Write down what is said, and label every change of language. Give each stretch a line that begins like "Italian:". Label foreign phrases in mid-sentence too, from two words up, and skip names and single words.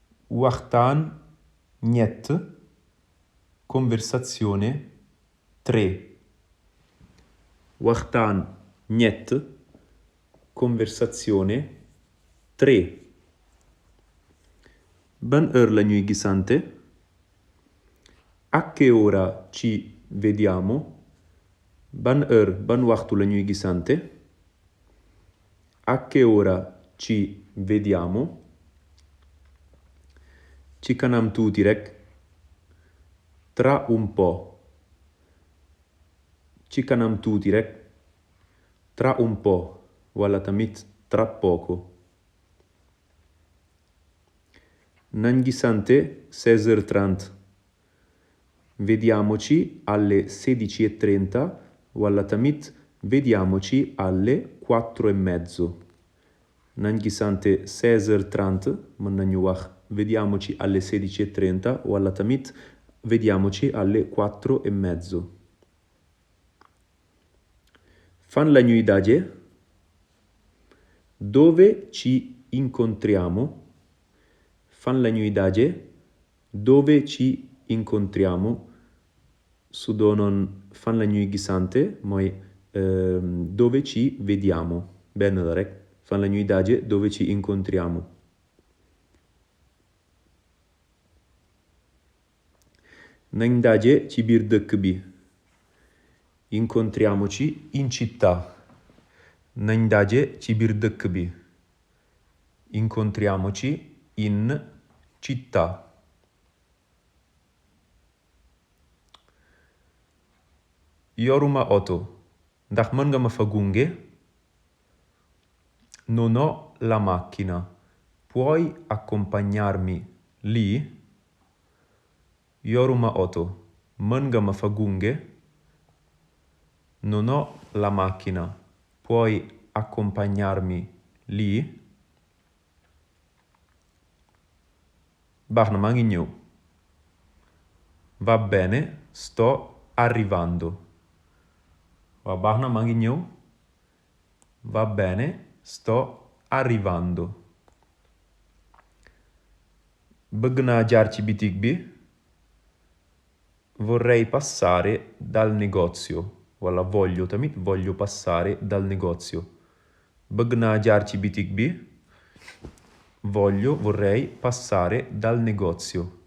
Wolof: waxtaan ñett conversazione 3 waxtaan ñett conversazione 3 ban heure la ñuy gisante?
Italian: A che ora ci vediamo?
Wolof: Ban heure, ban waxtu la ñuy gisante?
Italian: A che ora ci vediamo?
Wolof: Ci kanam tuuti rek.
Italian: Tra un po'.
Wolof: Ci kanam tuuti rek.
Italian: Tra un po'.
Wolof: Wala tamit
Italian: tra poco.
Wolof: Nañ gisante 16h30.
Italian: Vediamoci alle 16:30
Wolof: wala tamit
Italian: vediamoci alle 4:30.
Wolof: Nañ gisante 16h30 mën nañu wax
Italian: vediamoci alle 16:30
Wolof: wala tamit
Italian: vediamoci alle 4:30.
Wolof: Fan la ñuy daje?
Italian: Dove ci incontriamo?
Wolof: Fan la ñuy daje?
Italian: Dove ci incontriamo?
Wolof: Su doonoon fan la ñuy gisante mooy
Italian: dove ci vediamo.
Wolof: Benn la rek. Fan la ñuy daje?
Italian: Dove ci incontriamo.
Wolof: Nañ daje ci biir dëkk bi.
Italian: Incontriamoci in città.
Wolof: Nañ daje ci biir dëkk bi.
Italian: Incontriamoci in città.
Wolof: Yoruma oto. Ndax mën nga ma fa gunge?
Italian: Non ho la macchina. Puoi accompagnarmi lì?
Wolof: Yoruma oto. Mën nga ma fa gunge?
Italian: Non ho la macchina. Puoi accompagnarmi lì?
Wolof: Baax na, maa ngi ñëw.
Italian: Va bene, sto arrivando.
Wolof: Waaw baax na, maa ngi ñëw.
Italian: Va bene, sto arrivando.
Wolof: Bëgg naa jaar ci bitig bi.
Italian: Vorrei passare dal negozio. Wala voglio passare dal negozio.
Wolof: Bëgg naa jaar ci bitig bi.
Italian: Vorrei passare dal negozio.